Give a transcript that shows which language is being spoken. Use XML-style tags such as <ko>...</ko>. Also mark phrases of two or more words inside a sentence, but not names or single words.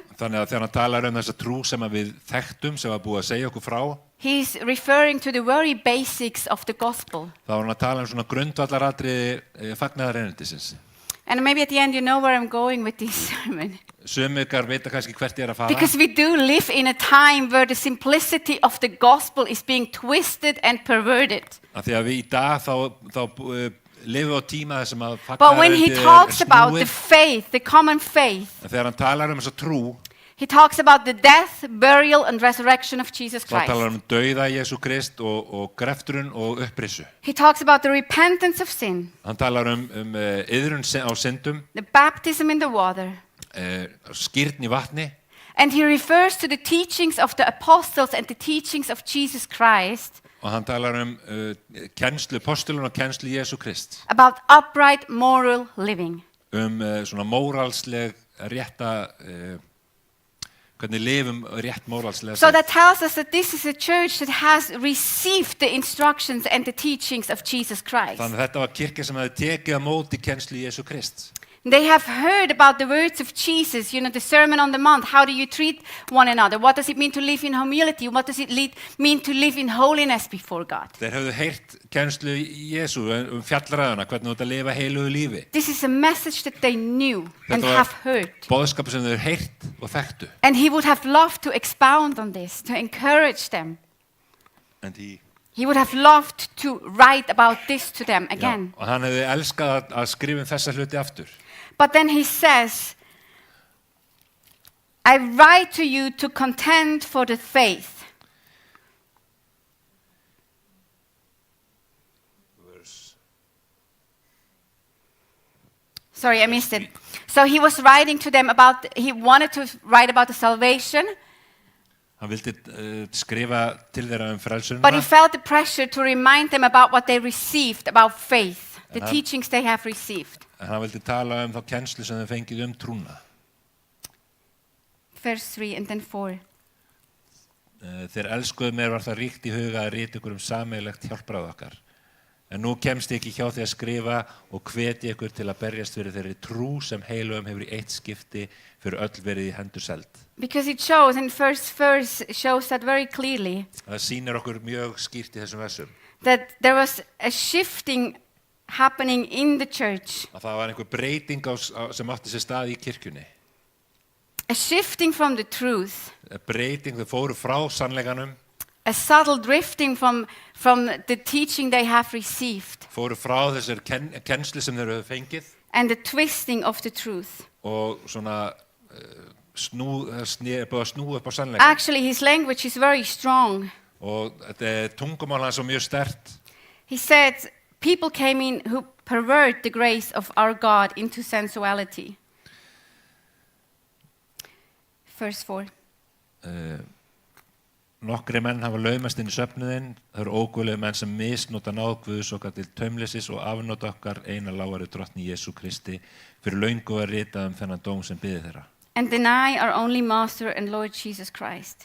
<is>Þannig að þegar hann talar þessa trú sem að við þekktum, sem var búið að segja okkur frá,</is> <en>he's referring to the very basics of the gospel.</en> <is>þá var hann að tala svona grundvallaratriði fagnaðareinindisins.</is> <en>And maybe at the end you know where I'm going with this sermon.</en> <is>Sumir ykkar vita kannski hvert ég er að fara.</is> <en>Because we do live in a time where the simplicity of the gospel is being twisted and perverted.</en> <is>Af því að við í dag þá lifum við á tíma þessum að</is> <en>But when he</en> <is>fagnaðarerindið</is> <en>talks about the</en> <is>snúið.</is> <en>faith, the common faith,</en> <is>En þegar hann talar þessa trú,</is> <en>he talks about the death, burial and resurrection of Jesus</en> <is>þá talar</is> <en>Christ.</en> <is>dauða Jesú Krist og greftrun og upprissu.</is> <en>He talks about the repentance of sin,</en> <is>Hann talar iðrun á syndum,</is> <en>the baptism in the water,</en> <is>skírn í vatni,</is> <en>and he refers to the teachings of the apostles and the teachings of Jesus Christ</en> <is>og hann talar kennslu postulun og kennslu Jesú Krist,</is> <en>about upright moral living.</en> <is>Svona móralsleg rétta hvernig lifum rétt móralslega.</is> <en>So that tells us that this is a church that has received the instructions and the teachings of Jesus Christ.</en> <is>Þannig að þetta var kirkja sem hefði tekið á móti kennslu Jesú Krist.</is> <en>They have heard about the words of Jesus, the Sermon on the Mount. How do you treat one another? What does it mean to live in humility? What does it mean to live in holiness before God?</en> <is>Þeir hefðu heyrt kennslu Jesú fjallræðuna, hvernig þú ert að lifa heilugu lífi.</is> <en>This is a message that they knew and</en> <is>Þetta</is> <en>have</en> <is>var</is> <en>heard.</en> <is>boðskapur sem þeir heyrt og þekktu.</is> <en>And he would have loved to expound on this, to encourage them. He would have loved to write about this to them again.</en> <is>Og hann hefði elskað að skrifa þessa hluti aftur.</is> <en>But then he says, I write to you to contend for the faith. Sorry, I missed it. So he was writing to them he wanted to write about the salvation,</en> <is>Hann vildi skrifa til þeirra frelsunina.</is> <en>but he felt the pressure to remind them about what they received about faith, the teachings they have received.</en> <is>En hann vildi tala þá kennslu sem þeir fengið trúna.</is> <en>Verse 3 and then 4.</en> <is>Þeir elskuðu mér var það ríkt í huga að rita ykkur sameiginlegt hjálpræði okkar. En nú kemst ég ekki hjá því að skrifa og hvetja ykkur til að berjast fyrir þeirri trú sem heilugum hefur í eitt skipti fyrir öll verið í hendur seld.</is> <en>Because it shows, in first verse, shows that very clearly,</en> <is>Það sýnir okkur mjög skýrt í þessum versum.</is> <en>that there was a shifting happening in the church.</en> <is>Að það var einhver breyting sem átti sér stað í kirkjunni.</is> <en>A shifting from the truth.</en> <is>Breyting, þau fóru frá sannleikanum,</is> <en>A subtle drifting from the teaching they have received.</en> <is>fóru frá þessar kennslu sem þeir höfðu fengið</is> <en>And the twisting of the truth.</en> <is>og svona búið að snúa upp á sannleikanum.</is> <en>Actually, his language is very strong.</en> <is>Og tungumál hans var mjög sterkt.</is> <en>He said, people came in who pervert the grace of our God into sensuality. Verse 4.</en> <is>Nokkri menn hafa laumast inn í söfnuðinn, það eru óguðlegu menn sem misnota náð Guðs okkar til taumleysis og afnota okkar eina lágari drottni Jesú Kristi fyrir löngu að rita þennan dóm sem biði þeirra.</is> <en>And deny our only Master and Lord Jesus Christ.</en>